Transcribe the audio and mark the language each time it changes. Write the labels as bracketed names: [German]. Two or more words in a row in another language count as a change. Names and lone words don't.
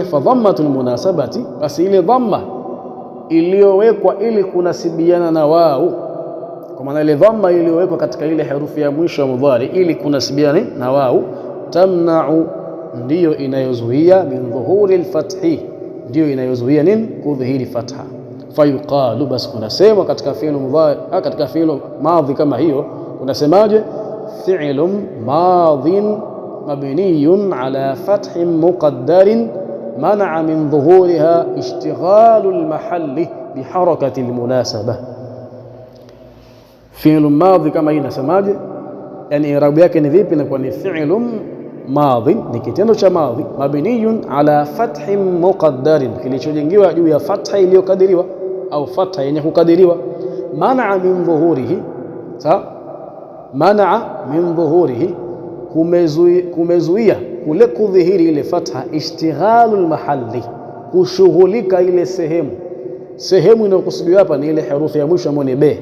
[Arabic] فالضمة المناسبة, [Swahili] basi ile dhamma iliyowekwa ili kunasibiana na wao, kwa maana ile dhamma iliyowekwa katika ile herufi ya mwisho wa mudhari ili kunasibiana na wao, tamna'u, ndiyo inayozuia [Arabic] من ظهور الفتح, [Swahili] ndiyo inayozuia nini kudhihiri fatha. Fayuqalu, basi kunasema katika [Arabic] فعل مضارع, [Swahili] katika [Arabic] فعل ماض [Swahili] kama hiyo unasemaje? [Arabic] فعل ماض مبني على فتح مقدر منع من ظهورها اشتغال المحل بحركة المناسبة. فعل ماض [Swahili] kama hii nasemaje? Yani irabu yake ni vipi? Na kwa ni [Arabic] فعل ماض, [Swahili] ni kitendo cha madhi, [Arabic] مبني على فتح مقدر, [Swahili] kilichojengiwa juu ya fatha iliyokadiriwa au fatha yenye kukadiriwa. [Arabic] منع من ظهوره, [Swahili] sawa, [Arabic] منع من ظهوره, [Swahili] kumezuia kule kudhihiri ile fatha, [Arabic] اشتغال المحل, [Swahili] kushughulika ile sehemu inayokusudiwa hapa ni ile herufi ya mwisho ambayo ni be.